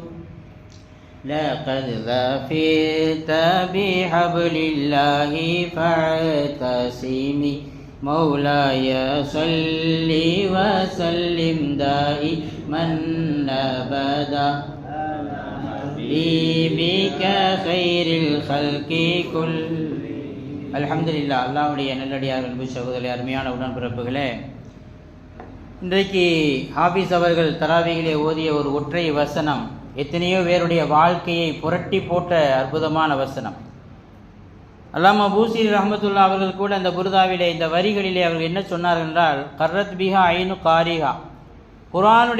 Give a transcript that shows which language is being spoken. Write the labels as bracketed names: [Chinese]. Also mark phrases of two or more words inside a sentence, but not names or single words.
[Arabic] لقد ظفرت بحبل الله فاعتصمي مولاي صل وسلم دائما أبدا بك خير الخلق كل அல்ஹம்துலில்லாஹ். [Tamil] அல்லாஹ்வுடைய நல்லடியார் அன்பு சகோதரி அருமையான உடன்பிறப்புகளே, இன்றைக்கு ஹாஃபிஸ் அவர்கள் தராவிகளே ஓதிய ஒரு ஒற்றை வசனம் எத்தனையோ பேருடைய வாழ்க்கையை புரட்டி போட்ட அற்புதமான வசனம். அல்லாமா பூசிரி ரஹ்மத்துல்லாஹ் அவர்கள் கூட அந்த புர்தாவிலே இந்த வரிகளிலே அவர்கள் என்ன சொன்னார்கள் என்றால், [Arabic] قرت بها عين قارئها, [Tamil] குர்ஆனுடைய